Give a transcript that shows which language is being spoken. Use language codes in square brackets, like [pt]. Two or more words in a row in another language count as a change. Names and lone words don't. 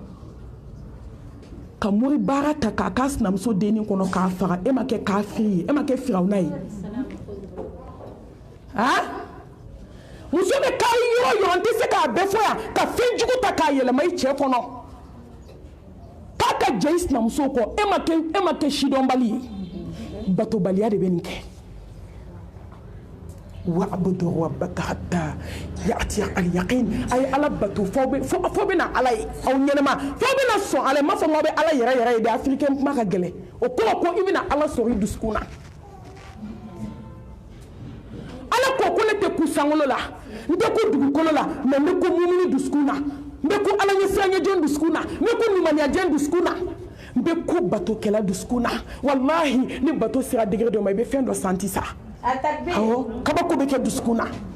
[bm] ka mori baara ta k'a k'a sinamuso dennin kɔnɔ k'a faga e ma kɛ kafiri ye e ma kɛ firawuna ye muso bɛ kari yɔrɔ yɔrɔ n tɛ se k'a bɛɛ fɔ yan ka fɛn jugu ta k'a yɛlɛma i cɛ kɔnɔ k'a ka jɛ i sinamuso kɔ e ma kɛ sidɔnbali ye batobaliya de bɛ nin kɛ [ar] واعبدوا ربك حتى يأتي اليقين [bm] a ye ala bato fo bɛ na ala ye aw ɲɛnɛma fo bɛ na sɔn ala ye m'a fɔ k'aw bɛ ala yɛrɛ ye dɛ afirikɛn kuma ka gɛlɛn o kɔrɔ ko i bɛ na ala sɔrɔ i dusukun na ala ko ko ne tɛ ku sankolo la n tɛ ku dugukolo la mɛ n bɛ ku mumuni dusukun na n bɛ ku ala ɲɛsiranyɛjɛn dusukun na n bɛ ku limaniyajɛn dusukun na n bɛ ku batokɛla dusukun na walahi ni bato sera degré dɔ ma i bɛ fɛn dɔ santi sa awɔ kabako bɛ kɛ dusukun na